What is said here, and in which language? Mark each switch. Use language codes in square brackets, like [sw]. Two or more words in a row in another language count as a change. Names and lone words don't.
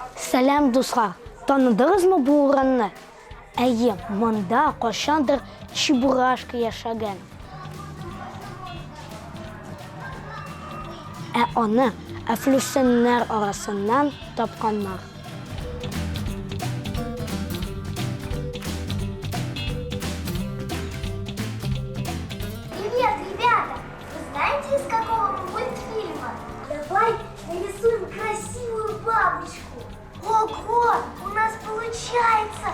[tt] Сәлем дуслар, таныдыңызмы бу урынны? Әйе, монда кашандыр Чебурашка яшәгән. Ә аны әфлүсеннәр арасыннан тапканнар. [ru] Привет, ребята! Вы знаете, из какого мультфильма? Давай нарисуем красивую бабочку. Ого! У нас получается!